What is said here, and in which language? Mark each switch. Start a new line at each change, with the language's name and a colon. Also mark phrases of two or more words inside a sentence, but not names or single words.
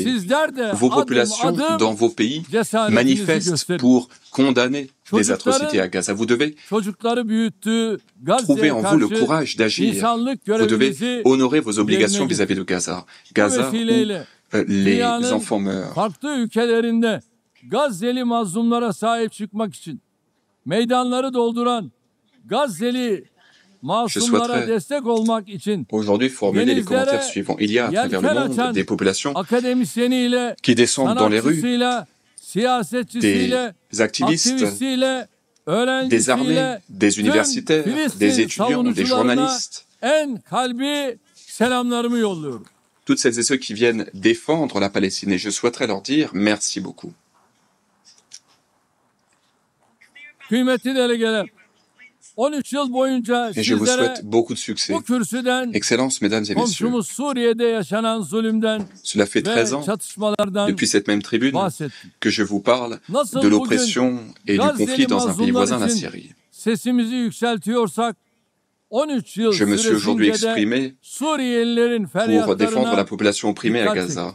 French: Vos populations dans vos pays manifestent pour condamner les atrocités à Gaza. Vous devez trouver en vous le courage d'agir. Vous devez honorer vos obligations vis-à-vis de Gaza. Gaza, où les enfants meurent.
Turkish: Gazze'li mazlumlara sahip çıkmak için meydanları dolduran Gazze'li masumlara destek olmak için
French: aujourd'hui formuler les commentaires suivants. Il y a à travers le monde des populations qui descendent dans les rues, des activistes, des armées, des universitaires, des étudiants, des journalistes. Toutes celles et ceux qui viennent défendre la Palestine. Et je souhaiterais leur dire merci beaucoup.
Turkish: Kıymetli delegeler, 13 yıl boyunca
French: et je vous souhaite beaucoup de succès. Excellences, mesdames et messieurs. Cela fait 13 ans, depuis cette même tribune, que je vous parle de l'oppression et du conflit dans un pays voisin, la Syrie. Je me suis aujourd'hui exprimé pour défendre la population opprimée à Gaza.